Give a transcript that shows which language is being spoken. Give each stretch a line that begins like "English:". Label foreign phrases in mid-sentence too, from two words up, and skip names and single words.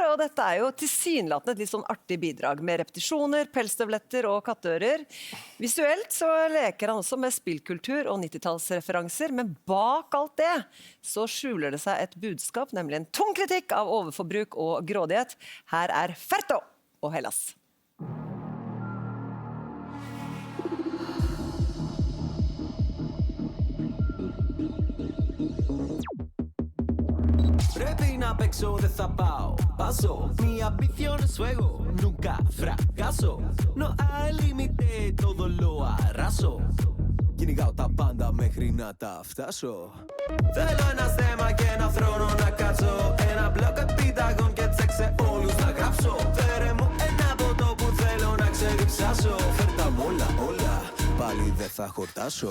Norwegian: Og dette jo tilsynelatende et litt sånn artig bidrag med repetisjoner, pelsstøvletter og kattører. Visuelt så leker han også med spillkultur og 90-tallsreferanser, men bak alt det så skjuler det seg et budskap, nemlig en tung kritikk av overforbruk og grådighet. Her Ferto og Hellas.
Greek: Πρέπει να παίξω, δεν θα πάω.
Spanish: Paso, mi ambición es fuego, nunca fracaso. No hay límite, todo lo arraso.
Greek: Κυνηγάω τα πάντα μέχρι να τα φτάσω. Θέλω ένα στέμα και ένα θρόνο να κάτσω. Ένα μπλοκ επιταγών και τσεκ σε όλους να γράψω. Φέρε μου ένα ποτό που θέλω να ξεδιψάσω. Φέρ' τα μ' όλα, όλα, πάλι δεν θα χορτάσω.